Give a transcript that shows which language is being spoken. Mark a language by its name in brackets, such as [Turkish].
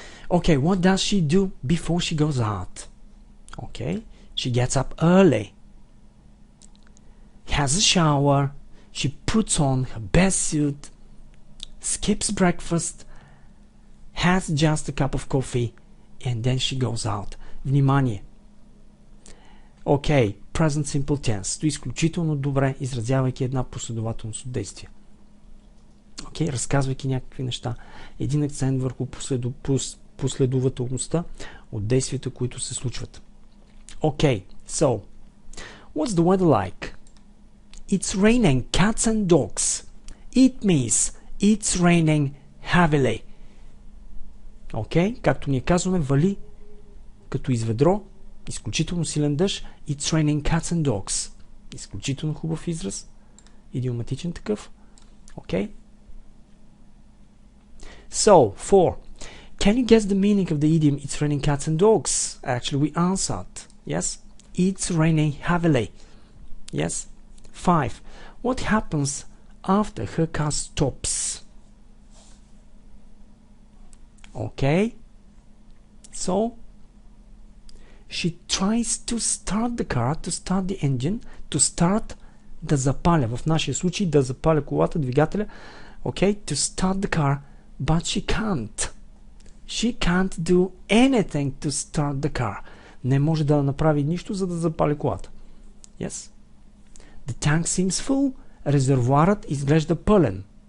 [English] Okay, what does she do before she goes out? Okay, she gets up early, has a shower, she puts on her best suit, skips breakfast, has just a cup of coffee, and then she goes out. [Bulgarian] Внимание! [English] Okay, present simple tense. [Bulgarian] Стои изключително добре, изразявайки една последователност от действия. Okay, разказвайки някакви неща. Един акцент върху последователността от действията, които се случват. [English] Okay, so, what's the weather like? It's raining cats and dogs. It means it's raining heavily. [Bulgarian] Okay, както ние казваме, вали като изведро, изключително силен дъжд. [English] It's raining cats and dogs. [Bulgarian] Изключително хубав израз. Идиоматичен такъв. Okay. [English] So, 4. Can you guess the meaning of the idiom it's raining cats and dogs? Actually, we answered. Yes? It's raining heavily. Yes? 5. What happens after her car stops? Okay. So, she tries to start the car, to start the engine, to start [Bulgarian] да запаля. В нашия случай да запаля колата, двигателя. [English] Okay, to start the car, but she can't. She can't do anything to start the car. [Bulgarian] Не може да направи нищо, за да запали колата. [English] Yes. The tank seems full. [Bulgarian] Резервоарът изглежда пълен.